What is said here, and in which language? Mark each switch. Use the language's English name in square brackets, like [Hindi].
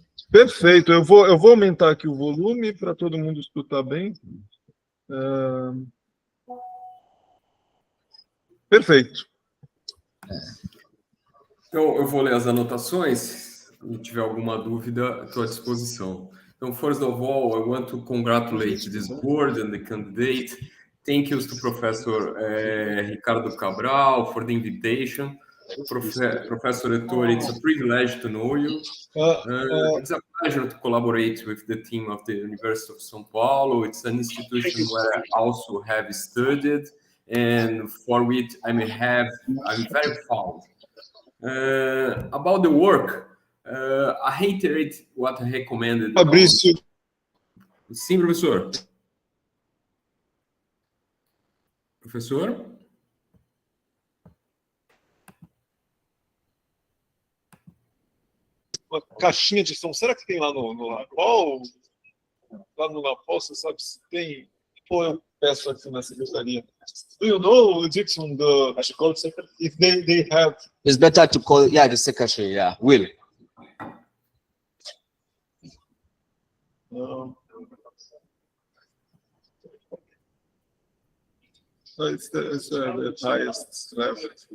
[Portuguese] Perfeito, eu vou aumentar aqui o volume para todo mundo escutar bem. Perfeito. Então, eu vou ler as anotações. Se tiver alguma dúvida, estou à disposição. [English] So first of all, I want to congratulate this board and the candidate. Thank you to Professor Ricardo Cabral for the invitation. Professor Ettore, it's a privilege to know you. It's a pleasure to collaborate with the team of the University of São Paulo. It's an institution where I also have studied and for which I'm very fond. About the work, I reiterate what I recommended. Fabrício. [Portuguese] Sim, professor. Professor? Uma caixinha de som. Será que tem lá no Napol? Lá no Napol, você sabe se tem? Ou eu peço aqui na secretaria? [English] Do you know, Dixon, I should call the if they have... It's better to call, the secretary, Will. It's the highest level.